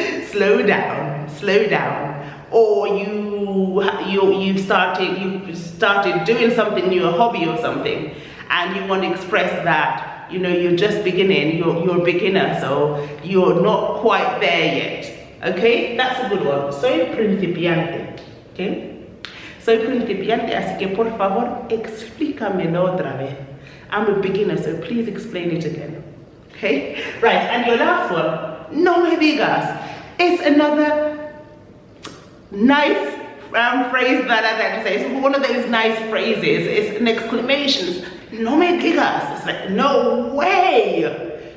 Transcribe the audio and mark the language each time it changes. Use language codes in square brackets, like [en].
[en] Slow down, slow down. Or you've started doing something new, a hobby or something, and you want to express that, you know, you're just beginning, you're a beginner, so you're not quite there yet. Okay, that's a good one. [es] Soy principiante. Okay, soy principiante, así que por favor explícamelo otra vez. [en] I'm a beginner, so please explain it again. Okay, right, and your last one, [es] no me digas. [en] It's another nice phrase that I like to say. It's one of those nice phrases. It's an exclamation. [es] No me digas. [en] It's like, no way.